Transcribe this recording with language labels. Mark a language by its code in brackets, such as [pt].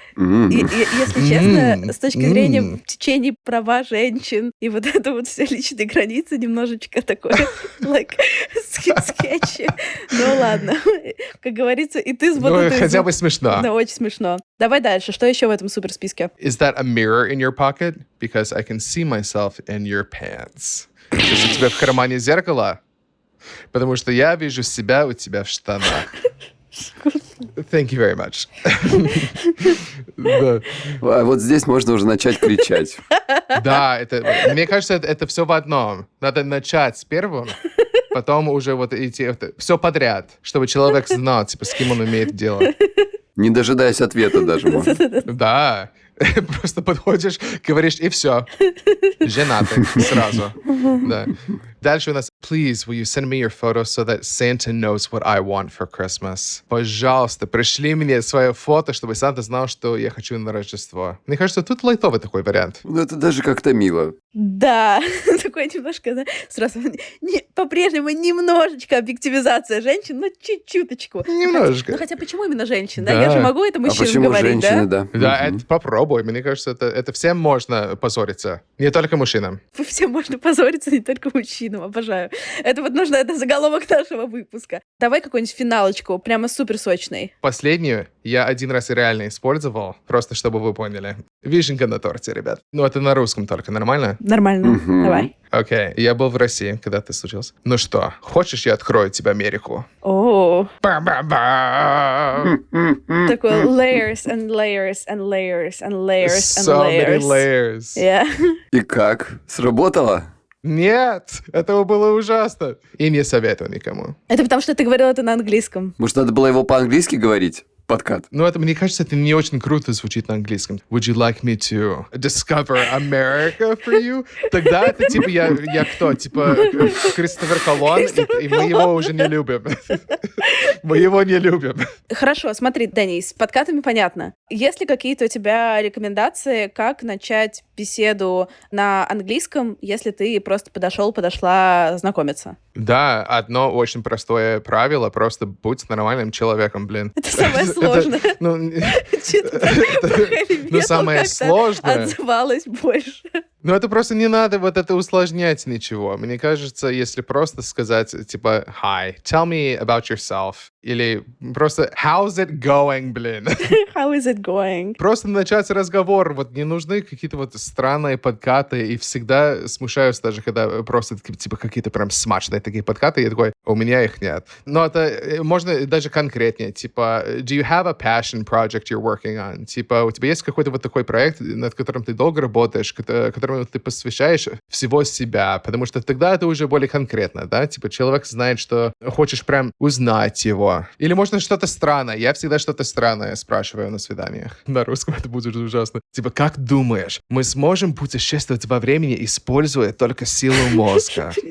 [ru] Если честно, с точки зрения течения права женщин и вот это вот все личные границы немножечко такое, скетчи. Ну ладно. Как говорится, и ты с вот этой... Хотя бы смешно. Да, очень смешно. Давай дальше. Что еще в этом суперсписке? [en] Is that a mirror in your pocket? Because I can see myself in your pants. [ru] Сейчас у тебя в кармане зеркало? Потому что я вижу себя у тебя в штанах. [en] Thank you very much. Да. [ru] А вот здесь можно уже начать кричать. Да, мне кажется, это все в одном. Надо начать с первого, потом уже вот идти все подряд, чтобы человек знал, типа, с кем он имеет дело. Не дожидаясь ответа даже можно. Да. Просто подходишь, говоришь, и все. Женатый сразу. Да. Дальше у нас [en] Please, will you send me your photo so that Santa knows what I want for Christmas? [ru] Пожалуйста, пришли мне свое фото, чтобы Санта знал, что я хочу на Рождество. Мне кажется, тут лайтовый такой вариант. Ну, это даже как-то мило. Да, такое немножко, да, сразу по-прежнему немножечко объективизация женщин, но чуть-чуточку. Немножечко. Ну хотя почему именно женщин, Да. да? Я же могу это А мужчинам почему говорить, женщины, да? да? Да, это попробуй. Мне кажется, это всем можно позориться. Не только мужчинам. Всем можно позориться, не только мужчинам, обожаю. Это вот нужно, это заголовок нашего выпуска. Давай какую-нибудь финалочку, прямо супер сочной. Последнюю я один раз и реально использовал, просто чтобы вы поняли. Вишенка на торте, ребят. Ну, это на русском только, нормально? Нормально, Мгм. давай. Окей, я был в России, когда ты случился. Ну что, хочешь, я открою тебе Америку? О, Ба-ба-ба! [en] такой layers and layers and layers and layers and So many layers. layers. Yeah. [ru] И как? Сработало? Нет, этого было ужасно. И не советую никому. Это потому, что ты говорил это на английском. Может, надо было его по-английски говорить? Подкат. Ну, это, мне кажется, это не очень круто звучит на английском. [en] Would you like me to discover America for you? [ru] Тогда это типа я кто? Типа Кристофер Колон, и мы его уже не любим. Мы его не любим. Хорошо, смотри, Дэнни, с подкатами понятно. Есть ли какие-то у тебя рекомендации, как начать беседу на английском, если ты просто подошла знакомиться? Да, одно очень простое правило, просто будь нормальным человеком, блин. Это самое сложное. Чё-то про heavy metal самое как-то сложное. отзывалось больше. Ну, это просто не надо вот это усложнять ничего. Мне кажется, если просто сказать, типа, [en] hi, tell me about yourself. [ru] Или просто, [en] how's it going, [ru] блин? [en] How is it going? [ru] Просто начать разговор. Вот не нужны какие-то вот странные подкаты. И всегда смущаюсь даже, когда просто типа какие-то прям смачные такие подкаты. Я такой, у меня их нет. Но это можно даже конкретнее. Типа, [en] do you have a passion project you're working on? [ru] Типа, у тебя есть какой-то вот такой проект, над которым ты долго работаешь, которому ты посвящаешь всего себя, потому что тогда это уже более конкретно, да? Типа, человек знает, что хочешь прям узнать его. Или можно что-то странное. Я всегда что-то странное спрашиваю на свиданиях. На русском это будет ужасно. Типа, как думаешь, мы сможем путешествовать во времени, используя только силу мозга?